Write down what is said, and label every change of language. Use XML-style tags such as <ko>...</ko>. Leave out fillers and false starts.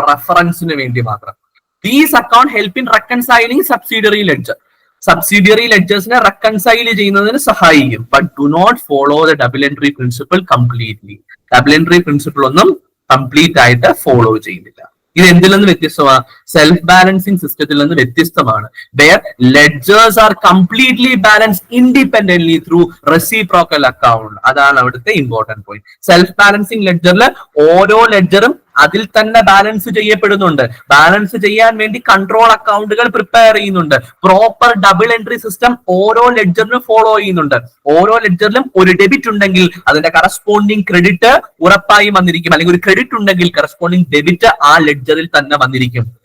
<ml>റെഫറൻസിന് വേണ്ടി മാത്രം.</ml> <en>These account help in reconciling subsidiary ledger.</en> <ml>Subsidiary ലെഡ്ജേഴ്സിനെ reconcile ചെയ്യുന്നതിന് സഹായിക്കും.</ml> <en>But do not follow the double entry principle completely.</en> <ml>Double entry principle ഒന്നും complete ആയിട്ട് follow ചെയ്യുന്നില്ല. ഇത് എന്തിൽ നിന്ന് വ്യത്യസ്തമാണ്? സെൽഫ് ബാലൻസിങ് സിസ്റ്റത്തിൽ നിന്ന് വ്യത്യസ്തമാണ്.</ml> <en>Where ledgers are completely balanced independently through reciprocal account.</en> <ml>അതാണ് അവിടുത്തെ ഇമ്പോർട്ടന്റ് പോയിന്റ്. സെൽഫ് ബാലൻസിങ് ലെഡ്ജറിൽ ഓരോ ലെഡ്ജറും അതിൽ തന്നെ ബാലൻസ് ചെയ്യപ്പെടുന്നുണ്ട്. ബാലൻസ് ചെയ്യാൻ വേണ്ടി കൺട്രോൾ അക്കൗണ്ടുകൾ പ്രിപ്പയർ ചെയ്യുന്നുണ്ട്. പ്രോപ്പർ ഡബിൾ എൻട്രി സിസ്റ്റം ഓരോ ലെഡ്ജറിനും ഫോളോ ചെയ്യുന്നുണ്ട്. ഓരോ ലെഡ്ജറിലും ഒരു ഡെബിറ്റ് ഉണ്ടെങ്കിൽ അതിന്റെ കറസ്പോണ്ടിങ് ക്രെഡിറ്റ് ഉറപ്പായും വന്നിരിക്കും, അല്ലെങ്കിൽ ഒരു ക്രെഡിറ്റ് ഉണ്ടെങ്കിൽ കറസ്പോണ്ടിങ് ഡെബിറ്റ് ആ ലെഡ്ജറിൽ തന്നെ വന്നിരിക്കും.</ml>